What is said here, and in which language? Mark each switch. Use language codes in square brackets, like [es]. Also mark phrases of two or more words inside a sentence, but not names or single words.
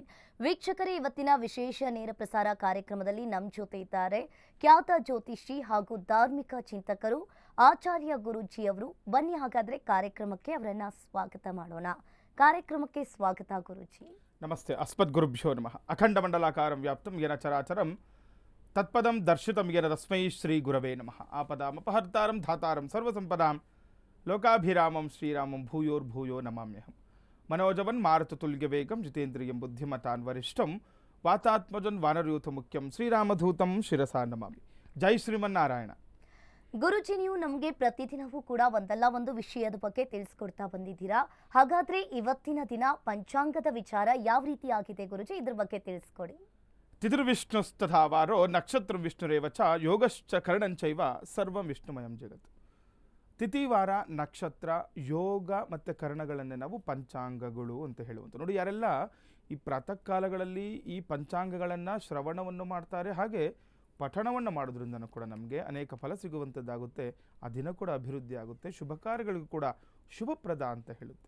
[kn] ವೀಕ್ಷಕರೇ, ಇವತ್ತಿನ ವಿಶೇಷ ನೇರ ಪ್ರಸಾರ ಕಾರ್ಯಕ್ರಮದಲ್ಲಿ ನಮ್ಮ ಜೊತೆ ಇದ್ದಾರೆ ಖ್ಯಾತ ಜ್ಯೋತಿಷಿ ಹಾಗೂ ಧಾರ್ಮಿಕ ಚಿಂತಕರು ಆಚಾರ್ಯ ಗುರೂಜಿ ಅವರು. ಬನ್ನಿ ಹಾಗಾದ್ರೆ ಕಾರ್ಯಕ್ರಮಕ್ಕೆ ಅವರನ್ನ ಸ್ವಾಗತ ಮಾಡೋಣ. ಕಾರ್ಯಕ್ರಮಕ್ಕೆ ಸ್ವಾಗತ ಗುರೂಜಿ. [sa] ನಮಸ್ತೆ. ಅಸ್ಮದ್ ಗುರುಭ್ಯೋ ನಮಃ. ಅಖಂಡ ಮಂಡಲಾಕಾರಂ ವ್ಯಾಪ್ತಂ ಯೇನ ಚರಾಚರಂ ತತ್ಪದಂ ದರ್ಶಿತಂ ಯೇನ ತಸ್ಮೈ ಶ್ರೀ ಗುರವೇ ನಮಃ. ಆಪದಾಮಪಹರ್ತಾರಂ ಧಾತಾರಂ ಸರ್ವಸಂಪದಾಂ ಲೋಕಾಭಿರಾಮಂ ಶ್ರೀರಾಮಂ ಭೂಯೋರ್ಭೂಯೋ ನಮಾಮ್ಯಹಂ. ಮನೋಜವನ್ ಮಾರುತತುಲ್ಯವೇಗಂ ಜಿತೇಂದ್ರಿಯಂ ಬುದ್ಧಿಮತಾನ್ ವರಿಷ್ಠಂ ವಾತಾತ್ಮಜನ್ ವಾನರಯೂಥ ಮುಖ್ಯಂ ಶ್ರೀರಾಮಧೂತಂ ಶಿರಸಾ ನಮಾಮಿ. ಜೈ ಶ್ರೀಮನ್ನಾರಾಯಣ. [kn] ಗುರುಜಿ, ನೀವು ನಮಗೆ ಪ್ರತಿದಿನವೂ ಕೂಡ ಒಂದಲ್ಲ ಒಂದು ವಿಷಯದ ಬಗ್ಗೆ ತಿಳಿಸ್ಕೊಡ್ತಾ ಬಂದಿದ್ದೀರಾ. ಹಾಗಾದ್ರೆ ಇವತ್ತಿನ ದಿನ ಪಂಚಾಂಗದ ವಿಚಾರ ಯಾವ ರೀತಿ ಆಗಿದೆ ಗುರುಜಿ, ಇದ್ರ ಬಗ್ಗೆ ತಿಳಿಸ್ಕೊಡಿ. [sa] ತಿಥಿರ್ವಿಷ್ಣುಸ್ತಥಾವಾರೋ ನಕ್ಷತ್ರ ವಿಷ್ಣುರೇವ ಚ ಯೋಗಶ್ಚ ಕರ್ಣಂಚೈವ ಸರ್ವಂ ವಿಷ್ಣುಮಯಂ ಜಗತ್. [kn] ತಿಥಿವಾರ, ನಕ್ಷತ್ರ, ಯೋಗ ಮತ್ತು ಕರ್ಣಗಳನ್ನೇ ನಾವು ಪಂಚಾಂಗಗಳು ಅಂತ ಹೇಳುವಂಥ. ನೋಡಿ, ಯಾರೆಲ್ಲ ಈ ಪ್ರಾತಃ ಕಾಲಗಳಲ್ಲಿ ಈ ಪಂಚಾಂಗಗಳನ್ನು ಶ್ರವಣವನ್ನು ಮಾಡ್ತಾರೆ, ಹಾಗೆ ಪಠಣವನ್ನು ಮಾಡೋದ್ರಿಂದ ಕೂಡ ನಮಗೆ ಅನೇಕ ಫಲ ಸಿಗುವಂಥದ್ದಾಗುತ್ತೆ. ಆ ದಿನ ಕೂಡ ಅಭಿವೃದ್ಧಿ ಆಗುತ್ತೆ, ಶುಭ ಕಾರ್ಯಗಳಿಗೂ ಕೂಡ ಶುಭಪ್ರದ ಅಂತ ಹೇಳುತ್ತೆ.